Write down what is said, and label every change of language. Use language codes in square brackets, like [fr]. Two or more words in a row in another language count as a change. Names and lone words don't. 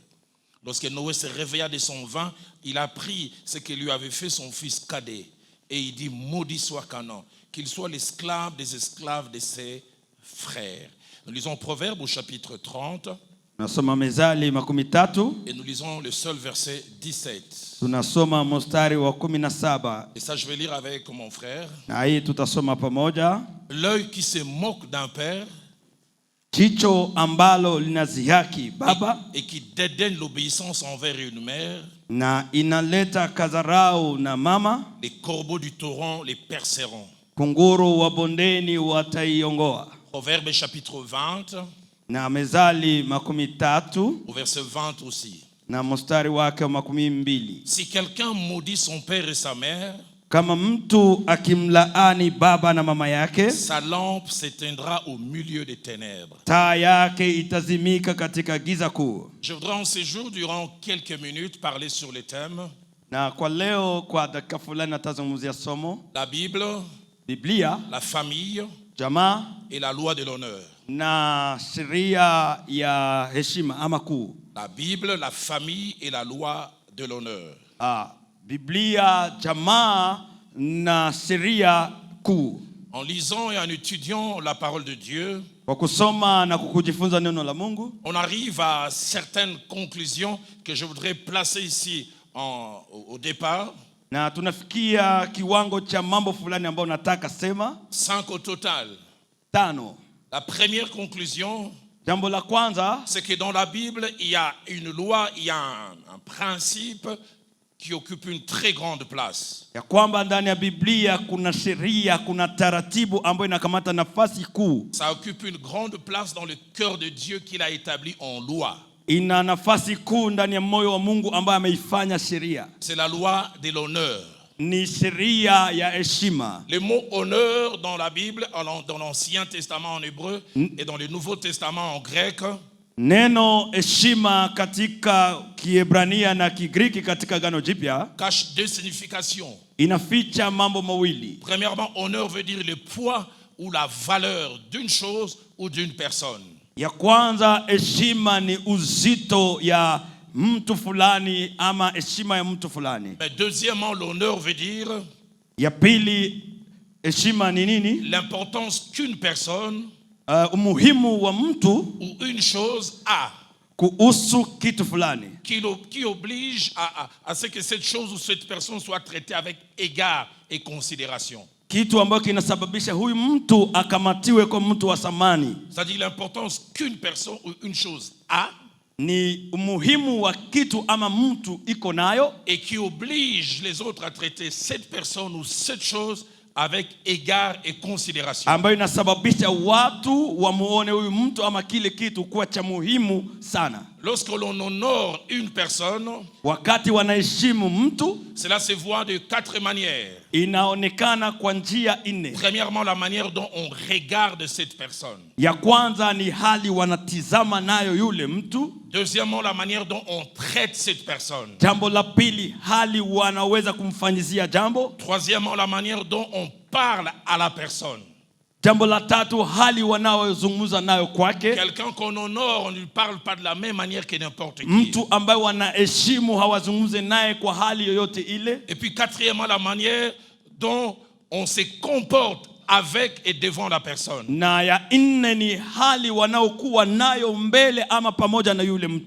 [fr] Lorsque Noé se réveilla de son vin, il apprit ce que lui avait fait son fils cadet. Et il dit, maudit soit Canaan, qu'il soit l'esclave des esclaves de ses frères. Nous lisons Proverbe au chapitre 30. [sw] Nasoma Mezali 13. [fr] Et nous lisons le seul verset 17. [sw] Tunasoma mstari wa 17. [fr] Et ça je vais lire avec mon frère. [sw] Na hii tutasoma pamoja. [fr] L'œil qui se moque d'un père [sw] jicho ambalo linazihaki baba [fr] et qui dédaigne l'obéissance envers une mère, [sw] na inaleta kadharau na mama, [fr] les corbeaux du torrent les perceront. [sw] Kunguru wa bondeni wataiongoa. [fr] Proverbe chapitre 20. [sw] Na Mezali 13 [fr] au verset 20 aussi. [sw] Na mstari wake wa 12. [fr] Si quelqu'un maudit son père et sa mère, [sw] Kama mtu akimlaani baba na mama yake, [fr] sa lampe s'éteindra au milieu des ténèbres. [sw] taa yake itazimika katika giza kuu. [fr] Je voudrais en ce jour, durant quelques minutes, parler sur le thème. [sw] Na kwa leo kwa dakika fulani natazungumzia somo [fr] La Bible, [sw] Biblia, [fr] la famille [sw] jamaa [fr] et la loi de l'honneur. [sw] na sheria ya heshima ama kuu. [fr] La Bible, la famille et la loi de l'honneur. [sw] Biblia, jamaa na sheria kuu. [fr] En lisant et en étudiant la parole de Dieu, [sw] Kwa kusoma na kujifunza neno la Mungu, [fr] on arrive à certaines conclusions que je voudrais placer ici au départ. [sw] na tunafikia kiwango cha mambo fulani ambayo nataka sema. [fr] 5 au total. [sw] 5. [fr] La première conclusion, [sw] Jambo la kwanza, [fr] c'est que dans la Bible, il y a une loi, il y a un principe qui occupe une très grande place. [sw] ya kwamba ndani ya Biblia kuna sheria, kuna taratibu ambayo inakamata nafasi kuu. [fr] Ça occupe une grande place dans le cœur de Dieu qu'il a établi en loi. [sw] Ina nafasi kuu ndani ya moyo wa Mungu ambaye ameifanya sheria. [fr] C'est la loi de l'honneur. [sw] Ni sheria ya heshima. [fr] Le mot honneur dans la Bible, dans l'Ancien Testament en hébreu et dans le Nouveau Testament en grec, [sw] Neno heshima katika Kiebrania na Kigiriki katika Agano Jipya [fr] cache 2 significations. [sw] inaficha mambo mawili. [fr] Premièrement, honneur veut dire le poids ou la valeur d'une chose ou d'une personne. [sw] Ya kwanza, heshima ni uzito ya mtu fulani ama heshima ya mtu fulani. [fr] Mais deuxièmement, l'honneur veut dire [sw] Ya pili, heshima ni nini? [fr] l'importance qu'une personne [sw] Umuhimu wa mtu [fr] ou une chose a, [sw] kuhusu kitu fulani, [fr] qui oblige à ce que cette chose ou cette personne soit traitée avec égard et considération. [sw] kitu ambacho kinasababisha huyu mtu akamatiwe kwa mtu wa thamani. [fr] C'est-à-dire l'importance qu'une personne ou une chose a, [sw] Ni umuhimu wa kitu ama mtu iko nayo, [fr] et qui oblige les autres à traiter cette personne ou cette chose avec égard et considération. [sw] ambayo inasababisha watu wamuone huyu mtu ama kile kitu kuwa cha muhimu sana. [fr] Lorsque l'on honore une personne, [sw] Wakati wanaheshimu mtu, [fr] cela se voit de 4 manières. [sw] inaonekana kwa njia 4. [fr] Premièrement, la manière dont on regarde cette personne. [sw] Ya kwanza ni hali wanatizama nayo yule mtu. [fr] Deuxièmement, la manière dont on traite cette personne. [sw] Jambo la pili, hali wanaweza kumfanyizia jambo. [fr] Troisièmement, la manière dont on parle à la personne. [sw] Jambo la tatu, hali wanaozungumza nayo kwake. [fr] Quelqu'un qu'on honore, on ne lui parle pas de la même manière que n'importe qui. [sw] Mtu ambaye wanaheshimu hawazungumze naye kwa hali yoyote ile. [fr] Et puis quatrièmement, la manière dont on se comporte avec et devant la personne. [sw] Na ya 4 ni hali wanaokuwa nayo mbele ama pamoja na yule mtu.